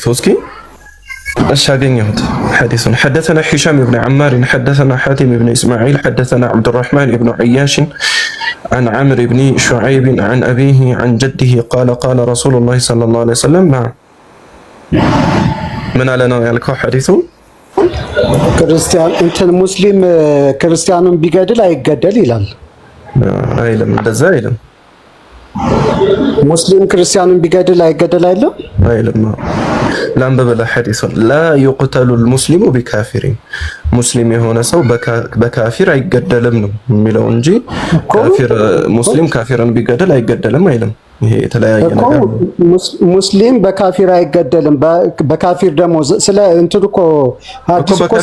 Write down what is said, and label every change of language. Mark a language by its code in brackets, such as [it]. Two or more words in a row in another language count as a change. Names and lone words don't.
[am] እስኪ እሺ አገኘሁት ሐዲሱን። [ar] حدثنا هشام بن عمار حدثنا حاتم بن اسماعيل حدثنا عبد الرحمن بن عياش عن عمرو بن شعيب عن أبيه عن جده قال قال رسول الله صلى الله عليه وسلم نعم من على [am] ነው ያልከው ሐዲሱ? ክርስቲያን እንትን ሙስሊም ክርስቲያኑን ቢገድል አይገደል ይላል አይልም። እንደዛ አይልም። ሙስሊም ክርስቲያኑን ቢገድል አይገደል አይልም አይልም። ላንበበለ ሐዲሱን ላ [ar] يقتل المسلم بكافر [am] ሙስሊም የሆነ ሰው በካፊር አይገደልም ነው የሚለው እንጂ ካፊር ሙስሊም ካፊርን ቢገድል አይገደልም አይልም። ይሄ የተለያየ ነገር ነው። ሙስሊም በካፊር አይገደልም። በካፊር ደግሞ ስለ እንትን እኮ ሐዲስ እኮ